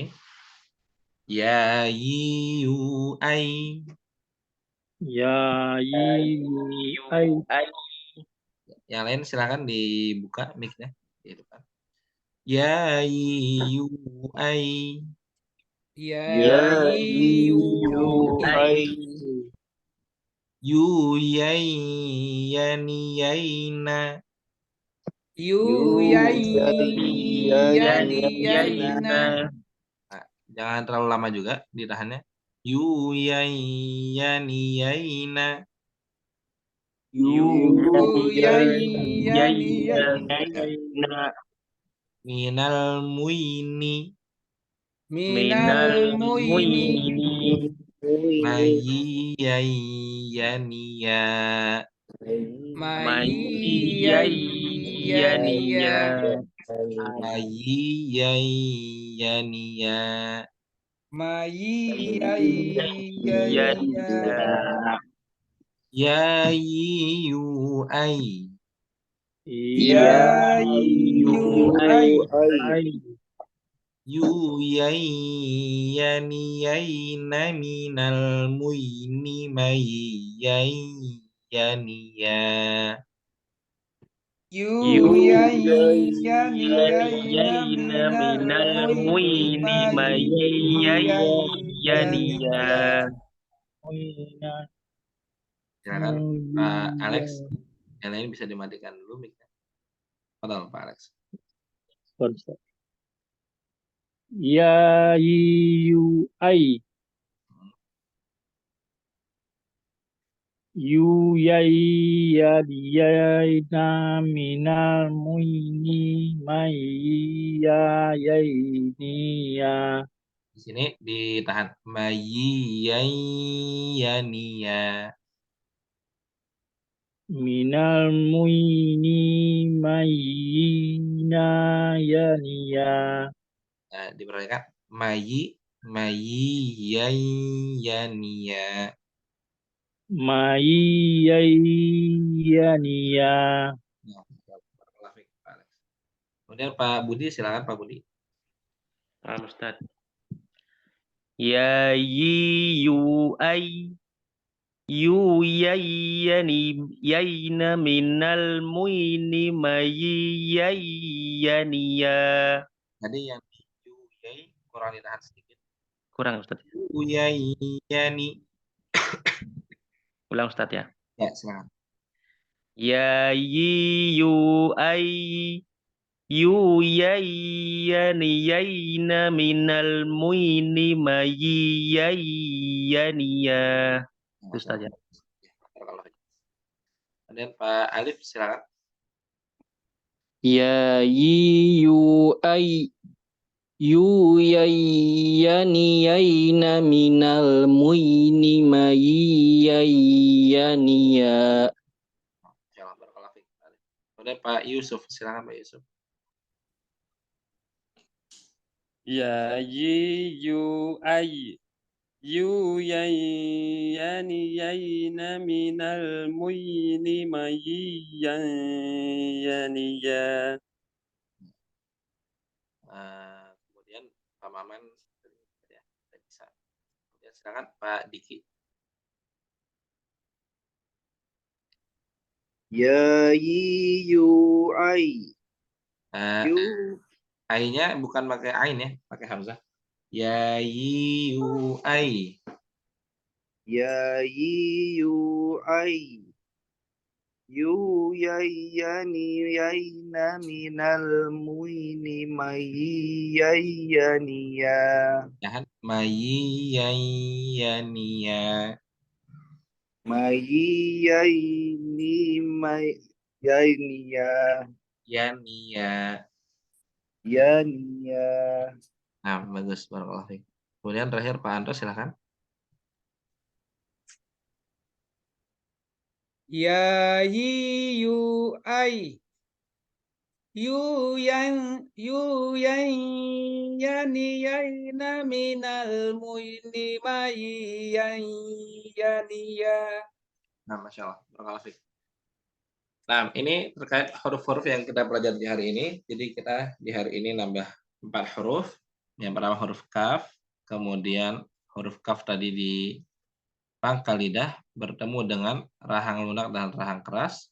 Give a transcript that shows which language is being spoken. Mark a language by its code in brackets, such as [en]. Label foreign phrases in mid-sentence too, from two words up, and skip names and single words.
[id] Ya, yi, yu, ai. Ya. You. Ai. Yang lain silakan dibuka mic-nya. Dihidupkan. Ya, yi, yu, ai. Ya, yu, Ai. Yu, yai, yani, yaina. yu, yai, yani, yaina. Nah, jangan terlalu lama juga ditahannya. Yu, yai, yani, yaina. Yu, yai, yani, Yaina. Minal muini. minal muini. Mayi, yai, yani, ya. Mai, yai, yani, ya. Mayi, yai, yani, ya. Mai, yai, yani, ya. Ya, yi, yu, ai. Ya, yu, ai. Yu, yai, yani, yaina, minal muini, mayi, yai, yani, ya. Yu, yai, yani, yaina, Yaina minal minal muini, muini mai, yai yani, yaniya. ya. Silakan Pak Alex. Yang lain bisa dimatikan dulu mic-nya. Padahal Pak Alex. Ya. You. Ai. Yu. Yai. Yaina. Minal muini. Mai. Ya. Yaini. Ya. Di sini ditahan. Mayi, yai, yani, ya. Minal muini. Mayina. Ya. Nah, diperhatikan. Mayi, yai, yani, ya. Mai. Yani. Ya. Nah, Pak Alex. Kemudian Pak Budi, silakan Pak Budi. Paham Ustaz. Ya yu ai. Yu yaina minal muini yaniya. Tadi yang yu, yai, kurang ditahan sedikit. Kurang Ustaz. Yu, yai, yani. Ulang Ustaz ya. Ya, silakan. Ya yu ai. Yu yaina minal muini yaniya. Ustaz ya. Kemudian Pak Alif, silakan. Ya yu ai. Yu yani yaina minal muini yaniya. Kemudian Pak Yusuf, silakan Pak Yusuf. Ya yi yu ai yu yai yani yaina minal muini mayiyan yani ya. Kemudian Pak Maman ya, bisa. Kemudian silakan Pak Diki. Ya yi yu ai Eh, yu ai-nya bukan pakai ain ya, pakai hamzah. Ya yu ai. ya yi yu ai yu yai yani yaina minal muini mayiyan ya. Jangan mayyiyaniya. Mayiyaini mayainia Yaniya. yania. Nah, bagus [ar] بارك الله فيك. [id] Kemudian terakhir Pak Anto silakan. Ya yi yu ai. Yu yang yani yaina minal muini mai yani ya. [ar] Nah, ما شاء الله. بارك الله فيك. [id] Nah, ini terkait huruf-huruf yang kita pelajari di hari ini. Jadi kita di hari ini nambah 4 huruf. Yang pertama huruf kaf, kemudian huruf kaf tadi di pangkal lidah bertemu dengan rahang lunak dan rahang keras.